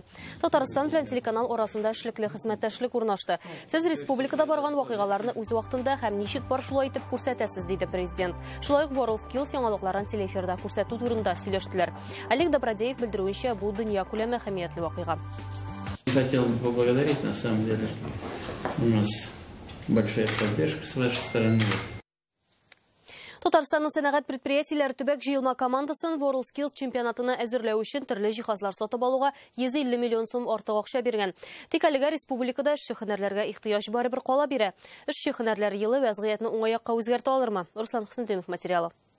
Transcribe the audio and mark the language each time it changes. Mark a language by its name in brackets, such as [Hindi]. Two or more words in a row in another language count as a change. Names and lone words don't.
[Tatar] Татарстан белән телеканал арасында эшлекле хезмәттәшлек урнашты. Сез республикада барган вакыйгаларны үз вакытында һәм ничек бар шулай итеп күрсәтәсез, диде президент. Шулай ук WorldSkills яңалыкларын телеэфирда күрсәтү турында сөйләштеләр. Олег Добродеев белдерүенчә, бу дөнья күләме әһәмиятле вакыйга. [Russian] Хотел бы поблагодарить, на самом деле, у нас большая поддержка с вашей стороны. [Tatar] Татарстанның сәнәгать предприятиеләре төбәк җыелма командасын WorldSkills чемпионатына әзерләү өчен төрле җиһазлар сатып алуга 150 миллион сум артык акча биргән. Тик әлегә республикада эшче һөнәрләргә ихтыяҗ барыбер кала бирә. Эшче һөнәрләр елы вәзгыятьне уңаякка үзгәртә алырмы? Руслан Хисметдинов материалы.